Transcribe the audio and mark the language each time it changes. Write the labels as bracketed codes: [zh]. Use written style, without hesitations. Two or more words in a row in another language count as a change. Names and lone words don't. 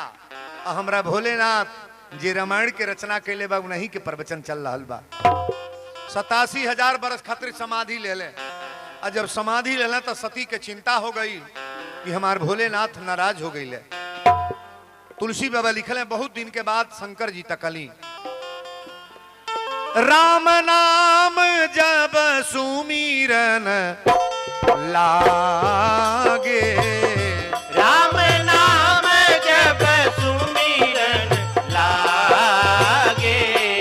[bho] हमरा भोलेनाथ जे रामायण के रचना कैले बा नहीं के प्रवचन चल रहा बा। 87,000 वर्ष खातिर समाधि ले ले। और जब समाधि ले ले तो सती के चिंता हो गई कि हमार भोलेनाथ नाराज हो गई ले। तुलसी बाबा लिखले बहुत दिन के बाद शंकर जी तकली, [awa] राम नाम जब सुमीरन लागे, राम नाम जब सुमिरन लागे,